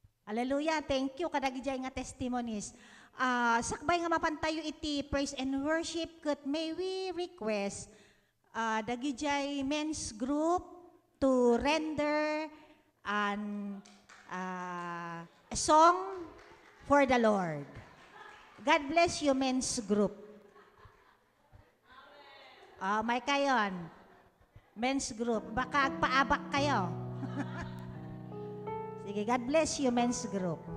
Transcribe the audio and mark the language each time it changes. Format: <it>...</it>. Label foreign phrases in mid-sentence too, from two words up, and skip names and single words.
<en>Hallelujah. Thank you</en> <ilo>kadagijay nga</ilo> <en>testimonies.</en> <ilo>Sakbay nga mapantayo iti</ilo> <en>praise and worship ket may we request dagijay men's group to render an a song for the Lord. God bless you, men's group.</en> <ilo>May kayon.</ilo> <en>Men's group.</en> <ilo>Baka agpaabak kayo. Sige,</ilo> <en>God bless you, men's group.</en>